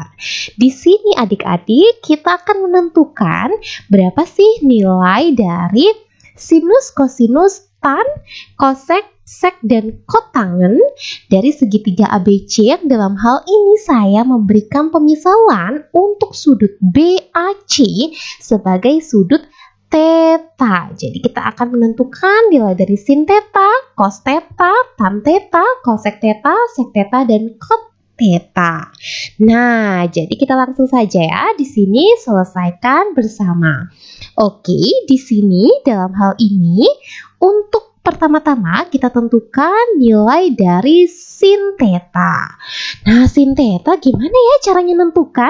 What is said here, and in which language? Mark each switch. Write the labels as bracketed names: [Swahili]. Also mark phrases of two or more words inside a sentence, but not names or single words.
[Indonesian] Di sini adik-adik kita akan menentukan berapa sih nilai dari sinus, kosinus, tan, kosek, sek, dan kotangen dari segitiga ABC yang dalam hal ini saya memberikan pemisalan untuk sudut BAC sebagai sudut theta. Jadi kita akan menentukan nilai dari sin theta, cos theta, tan theta, cosec theta, sec theta, dan cot theta. Nah, jadi kita langsung saja ya di sini selesaikan bersama. Oke, di sini dalam hal ini untuk pertama-tama kita tentukan nilai dari sin theta. Nah, sin theta gimana ya caranya menentukan?